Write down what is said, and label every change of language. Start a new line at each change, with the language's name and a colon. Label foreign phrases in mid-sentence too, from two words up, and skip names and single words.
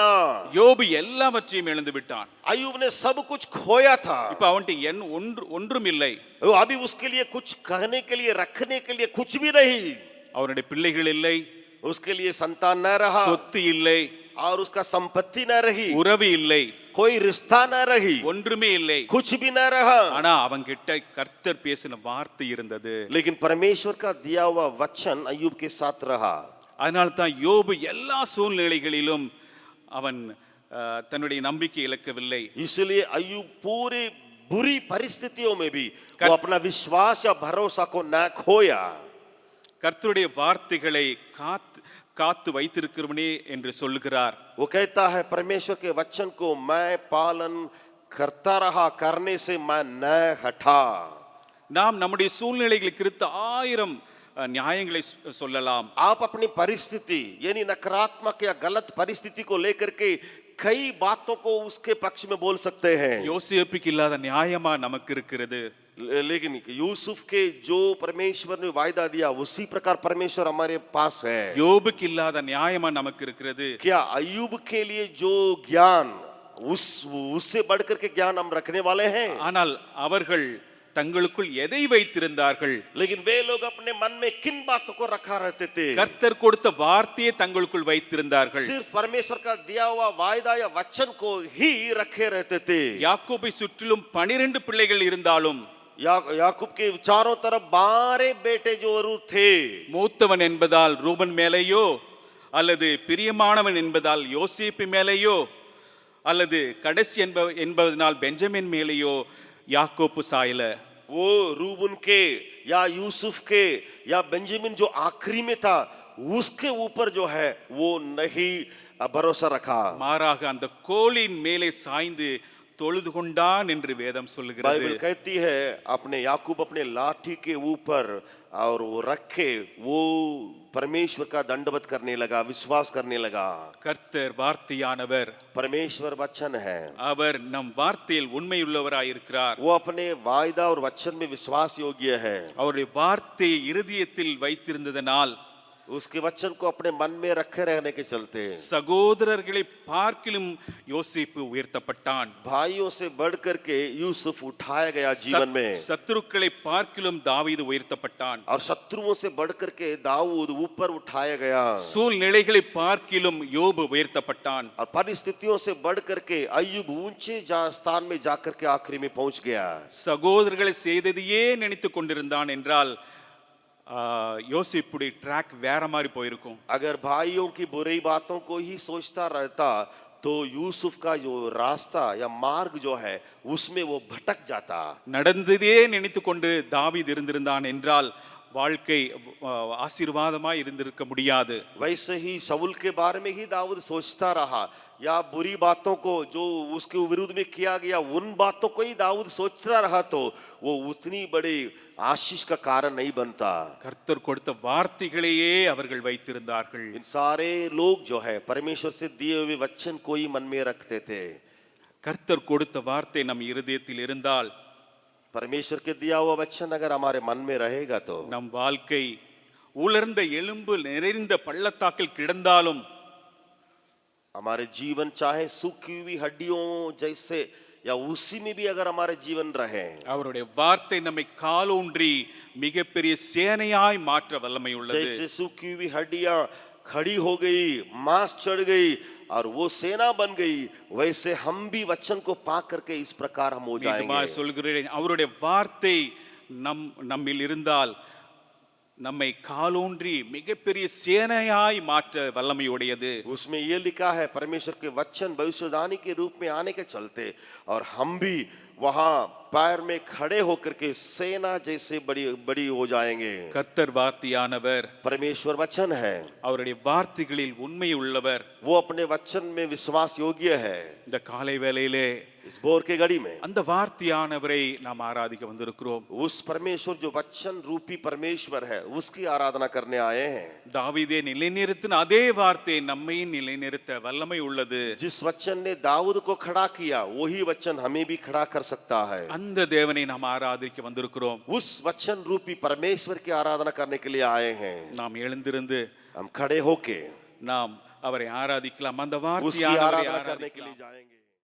Tamil: யோபு எல்லாவற்றையும் இழந்து விட்டான்.
Hindi: अय्यूब ने सब कुछ खोया था।
Tamil: இப்ப அவன்கிட்ட ஒன்றும் இல்லை.
Hindi: अभी उसके लिए कुछ कहने के लिए, रखने के लिए कुछ भी नहीं।
Tamil: அவனுடைய பிள்ளைகள் இல்லை,
Hindi: उसके लिए संतान न रहा,
Tamil: சொத்து இல்லை,
Hindi: और उसका संपत्ति न रही,
Tamil: உறவு இல்லை,
Hindi: कोई रिश्ता न रही,
Tamil: ஒன்றுமே இல்லை.
Hindi: कुछ भी न रहा।
Tamil: ஆனா அவன்கிட்ட கர்த்தர் பேசின வார்த்தை இருந்தது.
Hindi: लेकिन परमेश्वर का दिया हुआ वचन अय्यूब के साथ रहा।
Tamil: அதனால தான் யோபு எல்லா சூழ்நிலைகளிலும் அவன் தன்னுடைய நம்பிக்கை இழக்கவில்லை.
Hindi: इसलिए अय्यूब पूरी बुरी परिस्थितियों में भी वो अपना विश्वास या भरोसा को न खोया।
Tamil: கர்த்தருடைய வார்த்தைகளை காத்து வைத்திருக்கிறவனே என்று சொல்லுகிறார்.
Hindi: वो कहता है परमेश्वर के वचन को मैं पालन करता रहा, करने से मैं न हटा।
Tamil: நாம் நம்முடைய சூழ்நிலைகளுக்கு குறித்து 1000 நியாயங்களை சொல்லலாம்.
Hindi: आप अपनी परिस्थिति यानी नकारात्मक या गलत परिस्थिति को लेकर के कई बातों को उसके पक्ष में बोल सकते हैं।
Tamil: யோசேப்புக்கு இல்லாத நியாயமா நமக்கு இருக்கிறது.
Hindi: लेकिन यूसुफ के जो परमेश्वर ने वायदा दिया उसी प्रकार परमेश्वर हमारे पास है।
Tamil: யோபுக்கு இல்லாத நியாயமா நமக்கு இருக்கிறது.
Hindi: क्या अय्यूब के लिए जो ज्ञान उससे बढ़कर के ज्ञान हम रखने वाले हैं?
Tamil: ஆனால் அவர்கள் தங்களுக்குள் எதை வைத்திருந்தார்கள்?
Hindi: लेकिन वे लोग अपने मन में किन बातों को रखा रहते थे?
Tamil: கர்த்தர் கொடுத்த வார்த்தையை தங்களுக்குள் வைத்திருந்தார்கள்.
Hindi: सिर्फ परमेश्वर का दिया हुआ वायदा या वचन को ही रखे रहते थे।
Tamil: யாக்கோபை சுற்றிலும் 12 பிள்ளைகள் இருந்தாலும்
Hindi: याकूब के चारों तरफ 12 बेटे जो थे,
Tamil: மூத்தவன் என்பதால் ரூபன் மேலேயோ அல்லது பிரியமானவன் என்பதால் யோசேப்பு மேலேயோ அல்லது கடைசி என்பதனால் பெஞ்சமின் மேலேயோ யாக்கோப்பு சாயல.
Hindi: वो रूबन के या यूसुफ के या बेंजामिन जो आखिरी में था उसके ऊपर जो है वो नहीं भरोसा रखा।
Tamil: மாறாக அந்த கோலின் மேலே சாய்ந்து தொழுது கொண்டான் என்று வேதம் சொல்லுகிறது.
Hindi: बाइबल कहती है अपने याकूब अपने लाठी के ऊपर और वो रखे वो परमेश्वर का दंडवत करने लगा, विश्वास करने लगा।
Tamil: கர்த்தர் வார்த்தையானவர்,
Hindi: परमेश्वर वचन है,
Tamil: அவர் நம் வார்த்தையில் உண்மையுள்ளவராய் இருக்கிறார்.
Hindi: वो अपने वायदा और वचन में विश्वास योग्य है।
Tamil: அவருடைய வார்த்தையை இருதயத்தில் வைத்திருந்ததனால்
Hindi: उसके वचन को अपने मन में रखे रहने के चलते
Tamil: சகோதரர்களை பார்க்கிலும் யோசேப்பு உயர்த்தப்பட்டான்.
Hindi: भाइयों से बढ़ करके यूसुफ उठाया गया जीवन में,
Tamil: சத்துருக்களை பார்க்கிலும் தாவீது உயர்த்தப்பட்டான்.
Hindi: और शत्रुओं से बढ़ करके दाऊद ऊपर उठाया गया,
Tamil: சூழ்நிலைகளை பார்க்கிலும் யோபு உயர்த்தப்பட்டான்.
Hindi: और परिस्थितियों से बढ़ करके अय्यूब ऊंचे स्थान में जाकर के आखिरी में पहुंच गया।
Tamil: சகோதரர்களை செய்ததையே நினைத்து கொண்டிருந்தான் என்றால் யோசிப்புடைய ட்ராக் வேற மாதிரி போயிருக்கும்.
Hindi: अगर भाइयों की बुरी बातों को ही सोचता रहता तो यूसुफ का जो रास्ता या मार्ग जो है उसमें वो भटक जाता।
Tamil: நடந்ததே நினைத்து கொண்டு தாவீது இருந்திருந்தான் என்றால் வாழ்க்கை ஆசீர்வாதமாய் இருந்திருக்க முடியாது.
Hindi: वैसे ही शाऊल के बारे में ही दाऊद सोचता रहा या बुरी बातों को जो उसके विरुद्ध में किया गया उन बातों को ही दाऊद सोचता रहा तो वो उतनी बड़ी आशीष का कारण नहीं बनता।
Tamil: கர்த்தர் கொடுத்த வார்த்தைகளையே அவர்கள் வைத்திருந்தார்கள்.
Hindi: इन सारे लोग जो है परमेश्वर से दिए हुए वचन को ही मन में रखते थे।
Tamil: கர்த்தர் கொடுத்த வார்த்தை நம் இருதயத்தில் இருந்தால்,
Hindi: परमेश्वर के दिया हुआ वचन अगर हमारे मन में रहेगा तो
Tamil: நம் வாழ்க்கை உலர்ந்த எலும்பு நிறைந்த பள்ளத்தாக்கில் கிடந்தாலும்
Hindi: हमारे जीवन चाहे सूखी हुई हड्डियों जैसे या उसी में भी अगर हमारे जीवन रहे,
Tamil: அவருடைய வார்த்தை நம்மை காலூன்றி மிகப்பெரிய சேனையாய் மாற்ற வல்லமை உள்ளது.
Hindi: जैसे सूखी हुई हड्डियां खड़ी हो गई, मांस चढ़ गई और वो सेना बन गई, वैसे हम भी वचन को पा करके इस प्रकार हम हो जाएंगे।
Tamil: சொல்கிறேன், அவருடைய வார்த்தை நம்மில் இருந்தால் நம்மை காலூன்றி மிகப்பெரிய சேனையாய் மாற்ற வல்லமை உடையது.
Hindi: उसमें ये लिखा है परमेश्वर के वचन भविष्यवाणी के रूप में आने के चलते और हम भी वहां पैर में खड़े होकर के सेना जैसे बड़ी बड़ी हो जाएंगे।
Tamil: கர்த்தர் வார்த்தையானவர்,
Hindi: परमेश्वर वचन है,
Tamil: அவருடைய வார்த்தைகளில் உண்மை உள்ளவர்.
Hindi: वो अपने वचन में विश्वास योग्य है।
Tamil: இந்த காலை வேளையிலே
Hindi: इस भोर के घड़ी में
Tamil: அந்த வார்த்தையானவரை நாம் ஆராதிக்க வந்திருக்கிறோம்.
Hindi: उस परमेश्वर जो वचन रूपी परमेश्वर है उसकी आराधना करने आए हैं।
Tamil: தாவீதை நிலைநிறுத்தின அதே வார்த்தை நம்மை நிலைநிறுத்த வல்லமை உள்ளது.
Hindi: जिस वचन ने दाऊद को खड़ा किया वही वचन हमें भी खड़ा कर सकता है।
Tamil: அந்த தேவனை நாம் ஆராதிக்க வந்திருக்கிறோம்.
Hindi: उस वचन रूपी परमेश्वर की आराधना करने के लिए आए हैं।
Tamil: நாம் எழுந்திருந்து
Hindi: हम खड़े होके
Tamil: நாம் அவரை ஆராதிக்கலாம். அந்த
Hindi: उसकी
Tamil: வார்த்தையானவரை
Hindi: आराधना करने के लिए
Tamil: ஆராதிக்கலாம்.
Hindi: जाएंगे।